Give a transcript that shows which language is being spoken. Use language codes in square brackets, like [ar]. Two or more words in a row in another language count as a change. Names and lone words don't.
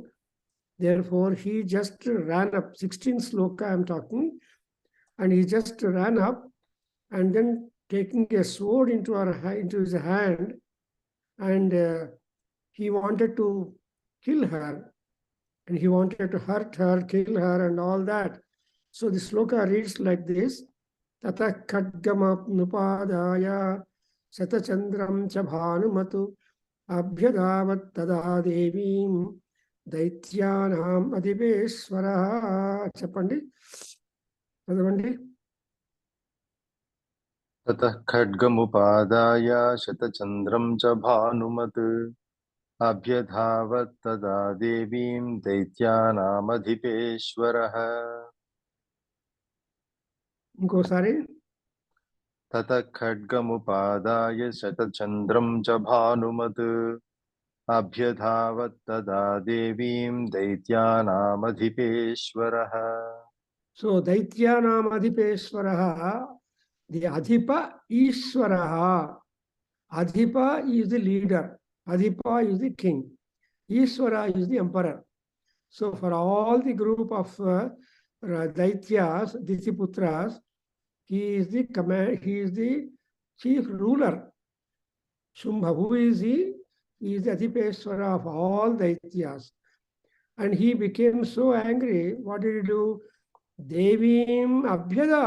[en] Therefore, he just ran up, 16 sloka I'm talking, and he just ran up and then taking a sword into his hand, and he wanted to kill her, and he wanted to hurt her, kill her, and all that. So the sloka reads like this: [sa] ततः खड्गमप्नुपदाय शतचन्द्रं च भानुमतु अभ्यधावत् तदा देवीं దైత్యానాం అధిపేశ్వర. [te] చెప్పండి, చదవండి. [sa] ततः खड्गमुपादाय शतचन्द्रं च भानुमत् अभ्यधावत् तदा देवीं दैत्यानामधिपेश्वरः। [te] ఇంకోసారి. [sa] ततः खड्गमुपादाय शतचन्द्रं च भानुमत् अभ्यधावत् तदा देवीं दैत्यानामधिपेश्वरः। సో దైత్యానాం అధిపేశ్వర, ది అధిప ఈశ్వర. [en] Adhipa is the leader, Adhipa is the king, Ishvara is the emperor. So for all the group of Daityas, Ditiputras, he is the chief ruler. Shumbha, who is he? He is the Adhipeshwara of all Daityas. And he became so angry. What did he do?